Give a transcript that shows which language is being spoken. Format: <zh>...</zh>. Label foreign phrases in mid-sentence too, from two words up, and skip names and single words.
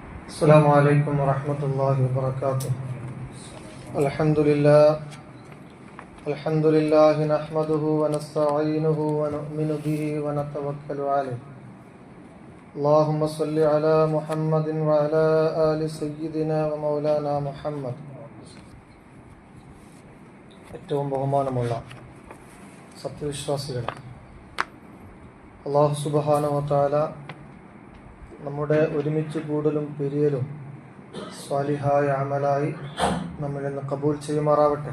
<ar>السلام عليكم ورحمة الله وبركاته. الحمد لله نحمده ونستعينه ونؤمن به ونتوكل عليه. اللهم صل على محمد وعلى آل سيدنا ومولانا محمد.</ar> <ml>ഏറ്റവും ബഹുമാനമുള്ള സത്യവിശ്വാസികളെ,</ml> <ar>الله سبحانه وتعالى</ar> <ml>നമ്മുടെ ഒരുമിച്ച് കൂടലും പിരിയലും സ്വാലിഹായ അമലായി നമ്മിൽ നിന്ന് കബൂൽ ചെയ്യുമാറാവട്ടെ.</ml>